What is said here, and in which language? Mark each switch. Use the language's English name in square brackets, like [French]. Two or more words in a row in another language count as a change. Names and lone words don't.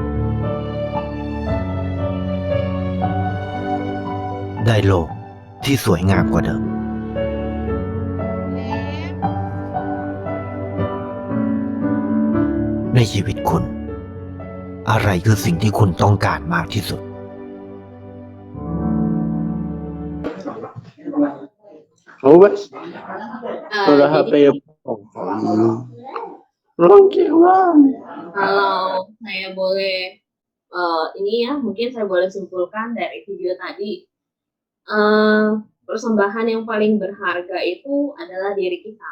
[Thai] ได้โลกที่สวยงามกว่าเดิม ในชีวิตคุณ อะไรคือสิ่งที่คุณต้องการมากที่สุด [Indonesian] Oh wes, udah Jadi HP Longking lah. kalau saya boleh ini ya, mungkin saya boleh simpulkan dari video tadi, persembahan yang paling berharga itu adalah diri kita.